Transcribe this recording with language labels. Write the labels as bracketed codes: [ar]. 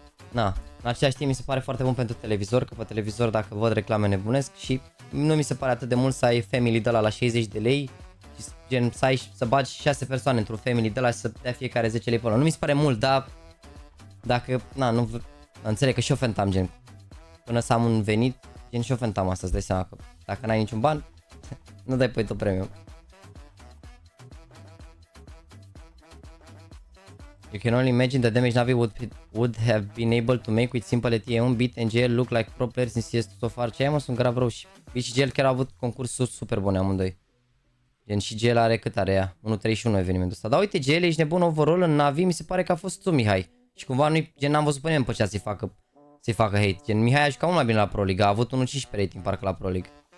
[ro] Na, în același timp mi se pare foarte bun pentru televizor, că pe televizor dacă văd reclame nebunesc și nu mi se pare atât de mult să ai family de la 60 de lei și gen să bagi 6 persoane într-un family de la și să dea fiecare 10 lei pe lună. Nu mi se pare mult, dar dacă, na, nu înțeleg că și eu fentam gen, până să am un venit, gen și eu fentam asta, îți dai seama că dacă n-ai niciun ban, nu dai pe YouTube Premium. [en] You can only imagine the damage NaVi would have been able to make with simple ETM, Beat and GL look like pro players in CS2 so far. [ro] Ce ai, mă, sunt grav rău și Beat și GL chiar au avut concursuri super bune amândoi. Gen și GL are cât are ea? 1.31 evenimentul ăsta. Dar uite, GL ești nebun overall în NaVi, mi se pare că a fost tu, Mihai. Și cumva nu-i, gen n-am văzut pe nimeni pe cea să-i facă hate. Gen Mihai a jucat mult mai bine la Pro League, a avut 1.15 rating parcă la Pro League.